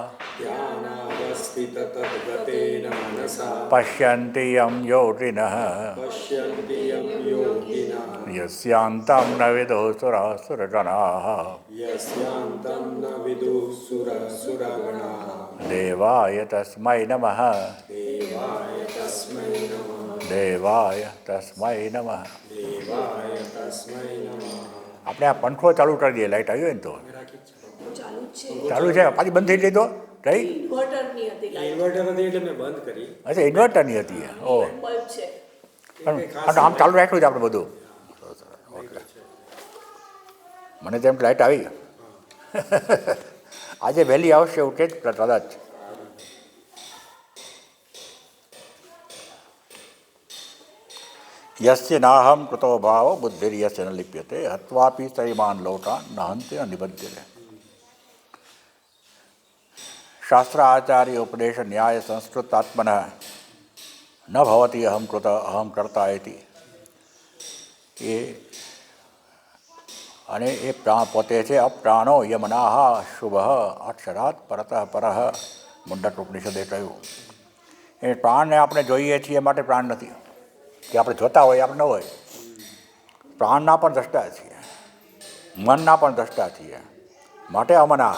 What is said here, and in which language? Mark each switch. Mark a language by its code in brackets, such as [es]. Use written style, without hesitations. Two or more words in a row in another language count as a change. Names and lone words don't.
[sa] पश्यन्ति यं योगिनः यस्यान्तं न विदुः सुरासुरगणाः देवाय तस्मै नमः देवाय तस्मै नमः। [gu] આપણે આ પંખો ચાલુ કરી દઈએ, લાઈટ આવી હોય ને તો ચાલુ છે, પાછી બંધ થઈ ગઈ તો કઈ અચ્છા ઇન્વર્ટરની હતી ઓ પણ આમ ચાલુ રાખ્યું છે આપણે બધું મને તેમ લાઈટ આવી આજે વહેલી આવશે એવું કે જ કદાચ [sa] यस्य नाहं कृतो भाव बुद्धिर्यस्य न लिप्यते हत्वापि सैमान् लोकान् नहन्ति न निबध्यते। शास्त्राचार्य उपदेश न्याय संस्कृतात्मनः न भवति अहं कृत अहं कर्ता इति। [gu] ये અને એ પોતે છે [sa] अप्राणो यमनाह शुभ अक्षरात परतः परः [gu] મુંડક ઉપનિષદે કહ્યું એ પ્રાણને આપણે જોઈએ છીએ માટે પ્રાણ નથી કે આપણે જોતા હોય આપણે ન હોય, પ્રાણના પણ દ્રષ્ટા છીએ, મનના પણ દ્રષ્ટા છીએ, માટે અમના.